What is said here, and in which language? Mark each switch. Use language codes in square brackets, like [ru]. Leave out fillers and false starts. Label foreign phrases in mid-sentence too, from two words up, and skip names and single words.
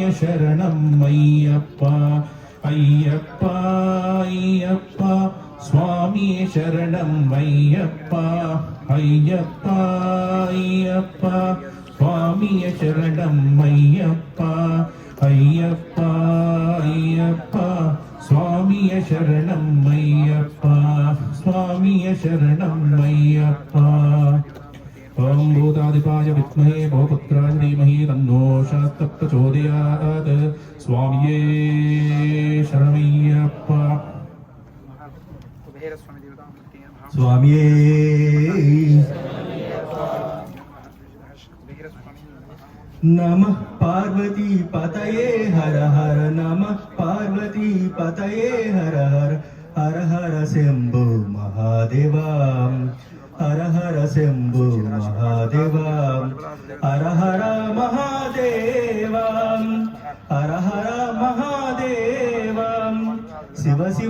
[sa] शरणं मय्यप्पा अय्यप्पा अय्यप्पा स्वामी शरणं मय्यप्पा अय्यप्पा अय्यप्पा स्वामिय शरणं मय्यप्पा अय्यप्पा अय्यप्पा स्वामिय शरणं मय्यप्पा स्वामिय शरणं मय्यप्पा ॐ भूतादिपाय विद्महे भवपुत्राय धीमहि तन्नो शास्त्रः प्रचोदयात् स्वामिये शरणमय्यप्पा కుబేర స్వామి దేవతామూర్తి నమః. స్వామి కుబేర స్వామి నమః. నమః పార్వతీ పతయే హర హర నమః పార్వతీ పతయే హర హర హర హర శంభో మహాదేవా హర హర శంభో మహాదేవా హర హర మహాదేవా హర హర మహాదేవా శివ శివ